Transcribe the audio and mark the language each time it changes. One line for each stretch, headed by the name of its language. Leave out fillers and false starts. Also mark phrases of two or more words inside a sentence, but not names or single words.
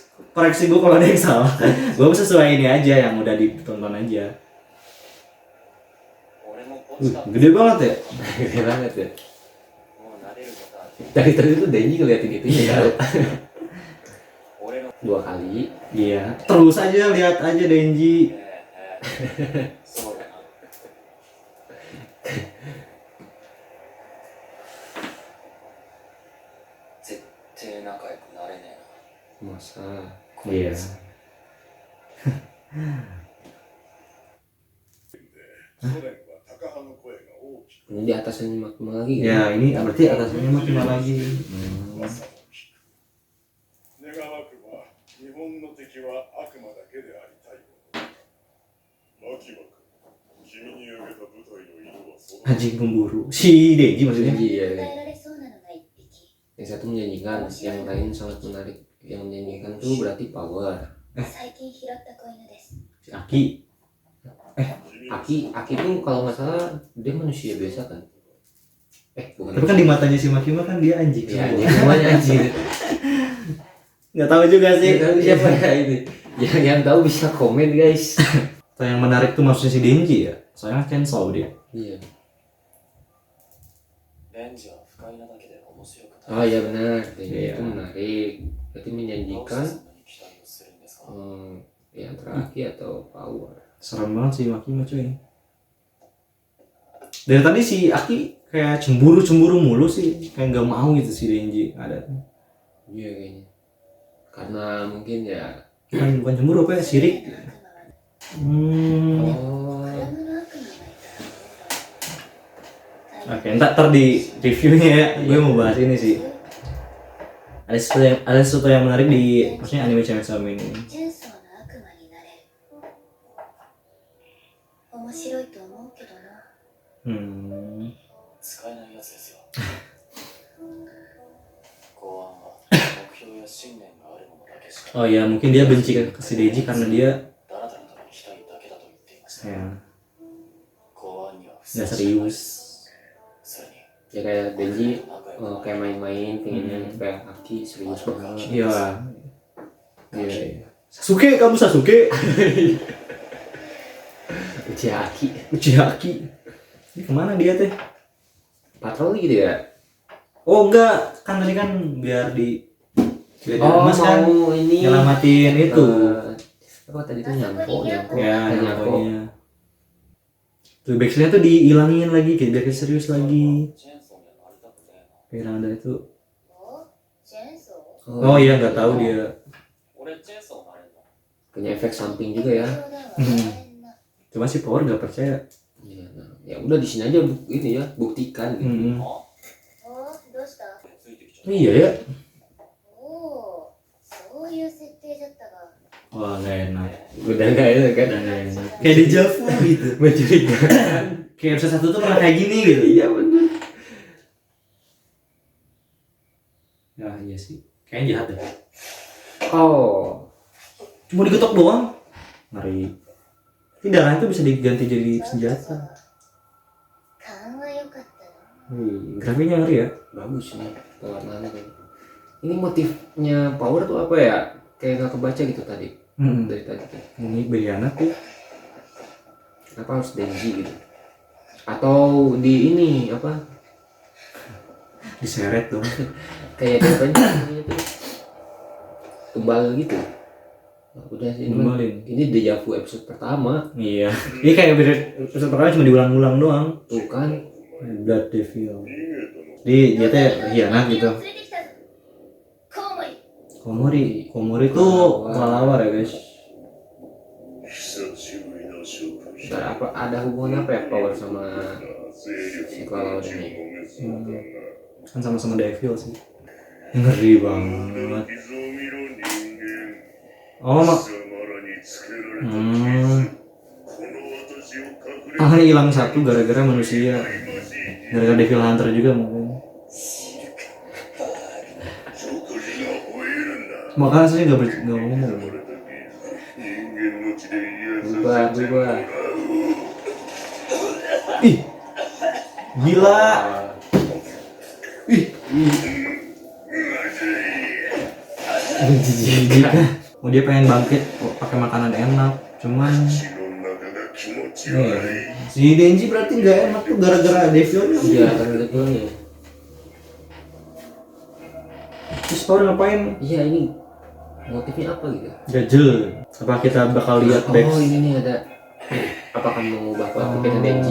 Indonesian: Koreksi gue kalau ada yang salah. Gue sesuai ini aja yang udah ditonton aja. Gede banget ya. gede banget ya. Dari tadi tuh Denji ngeliatin itu ya. 2 kali. Iya. Terus aja lihat aja Denji.
Japanese: そうだな絶対仲良くなれねえ
Indonesian: Masa
Japanese: な
Indonesian: Iya. ini di atasnya makin lagi kan? Ya ini berarti atasnya makin lagi.
Japanese: 願わくば日本の敵は悪魔だけでありたいものマキマ君君に受けた部隊の色はその
Indonesian: Anjing pemburu. Si Denji maksudnya. Denji ya.
Japanese: 伝えられそうなのが一匹
Indonesian: Yang satu menjanjikan, yang lain sangat menarik. Yang menjanjikan tuh berarti power.
Japanese: 最近拾った子犬です
Indonesian: Si Aki. Aki tuh kalau nggak salah dia manusia biasa kan? Bukan. Tapi kan di matanya si Makima kan dia anjing. Ya, dia semuanya anjing. Nggak tahu juga sih. Nggak tahu siapa ya ini. Yang tahu bisa komen guys. Atau yang menarik tuh maksudnya si Denji ya. Soalnya cancel dia. Iya.
Japanese: レンジは不快なだけで面白く
Indonesian: Oh iya benar. Denji Iya. itu menarik. Berarti
Japanese: どうして
Indonesian: menjanjikan
Japanese: そんなに期待をするんですか
Indonesian: yang terakhir atau power. Serem banget sih Makima cuy. Dari tadi si Aki kayak cemburu mulu sih. Kayak nggak mau gitu si Denji ada. Iya kayaknya. Karena mungkin ya. Bukan cemburu apa ya, sirik.
Japanese: 悪魔の悪魔がいたら Oh. どうだろう
Indonesian: Oke, ntar di reviewnya ya, gue mau bahas ini sih. Ada sesuatu yang menarik di maksudnya anime Chainsaw Man ini.
Japanese: チェンソーの悪魔になれる面白いと思うけどな使えないやつですよ公安は目標や信念があるものだけしか
Indonesian: Oh ya, mungkin dia benci ke si Deji karena dia
Japanese: ダラダラと生きたいだけだと言っていました
Indonesian: ya
Japanese: 公安にはふ
Indonesian: nggak
Japanese: さわしくない
Indonesian: serius.
Japanese: それに
Indonesian: Ya kayak Denji
Japanese: 仲良く
Indonesian: kayak main-main pengennya kayak Aki serius banget. Iya. Iya. Sasuke, kamu Sasuke. Uchiha Aki. Uchiha Aki. Ini kemana dia teh? Patroli gitu ya? Oh enggak, kan tadi kan biar di Oh Mas kan mau ini nyelamatin itu. Apa tadi tuh nyampo Ya, nyampo. nyamponya. Tuh backslash tuh dihilangin lagi, kayak biar serius lagi.
Japanese: チェーンソーにはなりたくねえな
Indonesian: Kayak ada itu.
Japanese: おチェーンソ
Indonesian: Oh iya nggak tahu dia.
Japanese: 俺チェーンソーなれんの
Indonesian: Punya efek samping juga ya.
Japanese: 冗談は言われんな
Indonesian: Cuma si Power nggak percaya. Iya, nah, ya udah di sini aja ini ya buktikan gitu. あ
Japanese: おどうしたついてきちゃった
Indonesian: Iya ya.
Japanese: おおそういう設定だったが
Indonesian: Wah nggak enak. Udah nggak enak kan? Udah nggak enak. Kayak di Javu gitu. Mencurigakan. Kayak episode 1 tuh pernah kayak gini gitu. Iya benar. Ya iya sih. Kayaknya jahat deh. Oh, Cuma digetok doang. Ngeri. Tapi darahnya tuh bisa diganti jadi senjata.
Japanese: 勘は良かったな
Indonesian: Grafiknya ngeri ya. bagus nih pewarnaannya kan. Ini motifnya Power tuh apa ya? Kayak nggak kebaca gitu tadi dari tadi. Ini Beliana tuh. Kenapa harus Denji gitu? Atau di ini apa? Diseret dong. Kayak apa namanya tuh? Tumbal gitu. Nah, udah sih ini, Tumbalin. ini Deja Vu episode pertama Iya. Ini kayak episode pertama cuma diulang-ulang doang. tuh kan. Blood Devil. Di dia teh hianat gitu.
Japanese: 連れてきたぞコウモリ
Indonesian: Komori tuh kelelawar ya guys.
Japanese: 久しぶりの食事
Indonesian: Ntar apa ada hubungan apa ya Power sama
Japanese: 勢
Indonesian: si
Japanese: 力
Indonesian: kelelawar
Japanese: が
Indonesian: ini?
Japanese: めそうだな
Indonesian: Kan sama-sama devil sih. Ngeri banget.
Japanese: 傷を見ろ人間
Indonesian: Oh mak.
Japanese: 貴様らにつけられた傷この私を隠れ
Indonesian: Tangannya hilang satu gara-gara manusia. Gara-gara
English: devil hunter
Indonesian: juga mungkin.
Japanese: 食事が吠えるんだ
Indonesian: Makanya saya nggak ngomong.
Japanese: 人間の血で癒
Indonesian: Berubah. Ih, gila. Ih, jijik kan. Oh, dia pengen bangkit pakai makanan enak, cuman
Japanese: 血の中が気持ち悪い
Indonesian: si Denji berarti nggak enak tuh gara-gara Devionnya. Iya, kan levelnya. Terus Power ngapain? Iya, ini motifnya apa gitu? Jajel. Apa kita bakal lihat back? Oh, ini nih ada. Apakah mengubah kepikiran Denji?